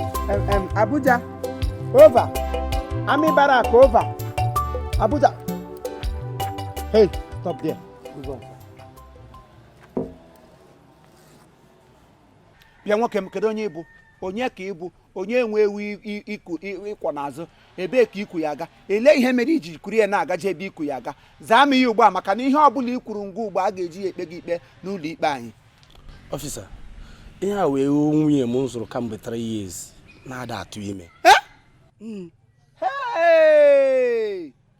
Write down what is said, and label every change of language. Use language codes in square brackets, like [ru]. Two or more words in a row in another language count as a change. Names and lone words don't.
[en] Em, em, Abuja. Over. Army Barrack, over. Abuja. Hey, stop there. Move on. [ig] Bịa nwoke m, kedu onye ị bụ? Onye ka ị bụ? Onye nwe ewu i, i, iku, i, ịkwọ n'azụ? Ebee ka iku ya aga? Ele ihe mere iji kuru ya na-aga je ebe iku ya aga? Zaa m ihe ugbu a, maka na ihe ọ bụla i kwuru ngwa ugbu a, a ga-eji ya ekpe gị ikpe n'ụlọ ikpe anyị. Officer, ihe a wee nwunye m zụrụ kamgbe [en] three years, [ig] na-ada atụ ime. Eh? Mm. Hey!